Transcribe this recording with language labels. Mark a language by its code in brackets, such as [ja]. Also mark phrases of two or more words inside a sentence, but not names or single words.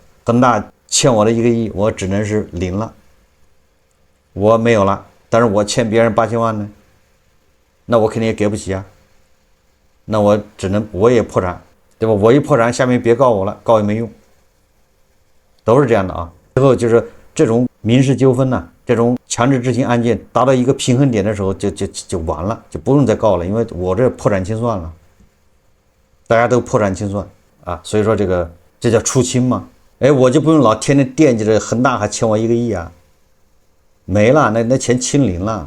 [zh] 恒大欠我的1個億，我只能是0了，我沒有了，但是我欠別人8000萬呢， 那我肯定也給不起啊，那我也破產，對吧？我一破產，下面別告我了，告也沒用，都是這樣的啊。最後就是這種民事糾紛呢，這種強制執行案件達到一個平衡點的時候就完了，就不用再告了，因為我這破產清算了，大家都破產清算啊，所以說這叫出清嘛。哎，我就不用老天天惦記着恆大還欠我1個億啊，沒了，那錢清零了。